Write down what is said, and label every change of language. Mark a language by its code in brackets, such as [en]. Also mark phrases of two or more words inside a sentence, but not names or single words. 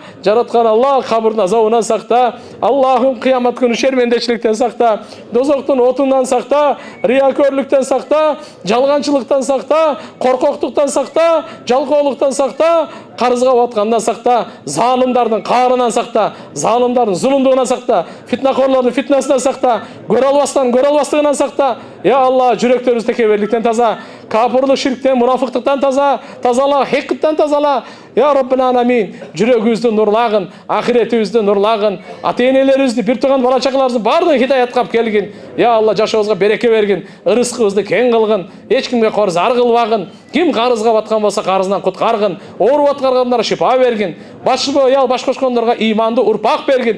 [ky] Жараткан Алла кабырдын азабынан сакта. Аллахым кыямат күнү шермендечиликтен сакта, дозоктун отунан сакта, риякөрлүктөн сакта, жалганчылыктан сакта, коркоктуктан сакта, жалкоолуктан сакта, карызга баткандан сакта, залымдардын каарынан сакта, залымдардын зулумдугунан сакта, фитнакорлордун фитнасынан сакта, көрө албастыгынан сакта. Я Алла, жүрөктөрүбүздү текеберликтен таза, капырлык, ширктен, мунафыктыктан тазала, хекиттен тазала. [ar] يا رب العالمين, [ky] жүрөгүбүздү нурлагын, ахиретибизди нурлагын, ата-энелерибизди, бир тууган бала чакаларыбыздын баардыгын хидаятка алып келгин. Я Алла, жашообузга береке бергин, ырыскыбызды кең кылгын, эч кимге корзар кылбагын. Ким карызга баткан болсо карызынан куткаргын, ооруп аткандарга шифа бергин, баш кошкондорго ыймандуу урпак бергин.